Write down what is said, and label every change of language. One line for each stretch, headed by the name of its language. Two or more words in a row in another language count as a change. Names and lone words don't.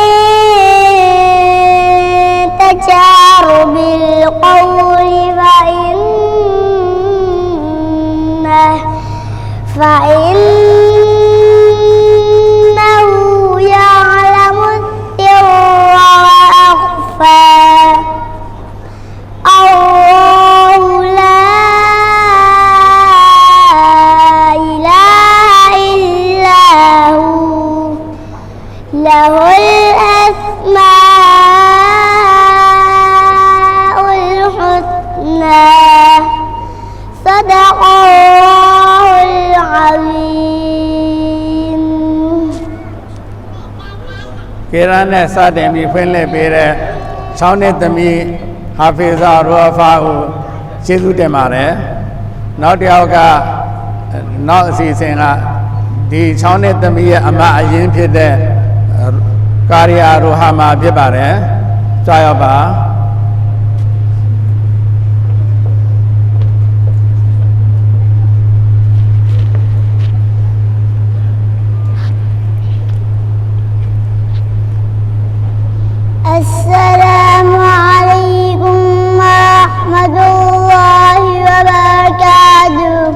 Arabic: تجهر بالقول فإنه يعلم السر وأخفى الله لا إله إلا هو له الأسماء الحسنى صدق الله العظيم
Burmese: ကေရန်နဲ့စတင်ပြီးဖွင့်လှစ်ပေးတဲ့6နှစ်သမီးဟာဖေဇာရူဖာကိုကျေးဇူးတင်ပါတယ်နောက်တစ်ယောက်ကနောက်အစီအစဉ်ကဒီ6နှစ်သမီးရဲ့အမအရင်ဖြစ်တဲ့ကာရီယာရူဟာမာဖြစ်ပါတယ်ကြားရပါ
Arabic: السلام عليكم ورحمة الله وبركاته